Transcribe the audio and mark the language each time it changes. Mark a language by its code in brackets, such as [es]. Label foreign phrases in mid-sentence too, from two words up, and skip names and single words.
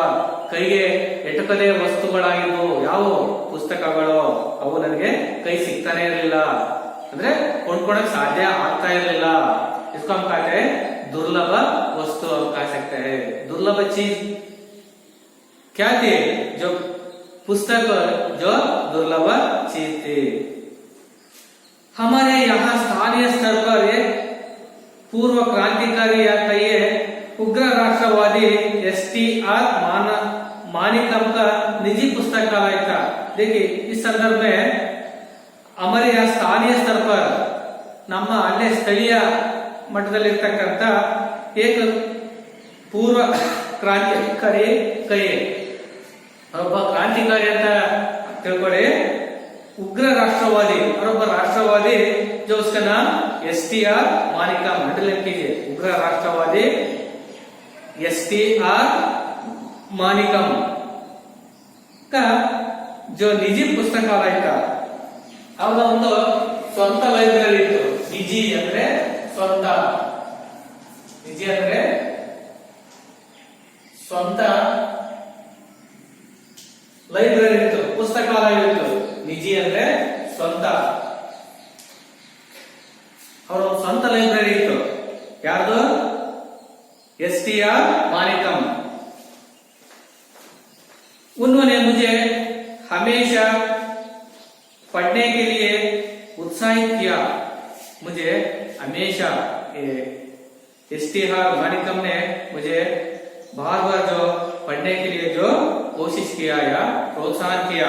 [kn] ಕೈಗೆ ಎಟಕದೇ ವಸ್ತುಗಳಾಗಿದ್ವು. ಯಾವ ಪುಸ್ತಕಗಳು ಅವು ನನಗೆ ಕೈ ಸಿಗ್ತಾನೆ ಇರಲಿಲ್ಲ, ಅಂದ್ರೆ ಕೊಂಡ್ಕೊಳಕ್ ಸಾಧ್ಯ ಆಗ್ತಾ ಇರಲಿಲ್ಲ. [hi] इसको हम कहते हैं दुर्लभ वस्तु. हम कह सकते हैं दुर्लभ चीज क्या थी, जो पुस्तक जो दुर्लभ चीज थी. हमारे यहाँ स्थानीय स्तर पर एक पूर्व क्रांतिकारी या कहिए उग्र राष्ट्रवादी STR मानिकम का निजी पुस्तकालय था. देखिए इस संदर्भ में हमारे यहाँ स्थानीय स्तर पर [kn] ನಮ್ಮ ಅಲ್ಲೇ ಸ್ಥಳೀಯ ಮಟ್ಟದಲ್ಲಿರ್ತಕ್ಕಂಥ [hi] एक पूर्व क्रांतिकारी [kn] ಕೈ ಒಬ್ಬ ಕ್ರಾಂತಿಕಾರಿ ಅಂತ ತಿಳ್ಕೊಳ್ಳಿ. ಉಗ್ರ ರಾಷ್ಟ್ರವಾದಿ ಅವರೊಬ್ಬ ರಾಷ್ಟ್ರವಾದಿ. [hi] जो उसका नाम STR मानिकम अंडरलाइन कीजिए. उग्र राष्ट्रवादी STR मानिकम का जो निजी पुस्तकालय था, [kn] ಅವರ ಒಂದು ಸ್ವಂತ ಲೈಬ್ರರಿ ಇತ್ತು. ನಿಜಿ ಅಂದ್ರೆ ಸ್ವಂತ, ನಿಜಿ ಅಂದ್ರೆ ಸ್ವಂತ ಲೈಬ್ರರಿ ಇತ್ತು, ಪುಸ್ತಕಾಲಯ ಇತ್ತು. ನಿಜಿ ಅಂದ್ರೆ ಸ್ವಂತ. ಅವರ ಸ್ವಂತ ಲೈಬ್ರರಿ ಇತ್ತು. ಯಾರ್ದು? [hi] STR मानिकम. उन्होंने मुझे हमेशा पढ़ने के लिए उत्साहित किया. मुझे हमेशा STR मानिकम ने मुझे बार बार जो पढ़ने के लिए जो कोशिश किया या प्रोत्साहन किया.